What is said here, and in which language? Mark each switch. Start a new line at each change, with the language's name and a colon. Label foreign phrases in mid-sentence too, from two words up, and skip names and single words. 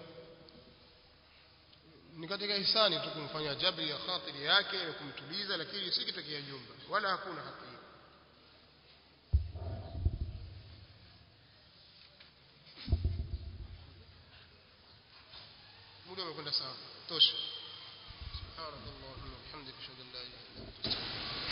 Swahili: Ni katika ihsani tu kumfanya jabri ya khatiri yake na kumtuliza, lakini si kitokea nyumba wala hakuna haki hiyo. Muda umekwenda sawa. Tosha.
Arabic: سبحان الله وبحمده أشهد أن لا إله إلا أنت أستغفرك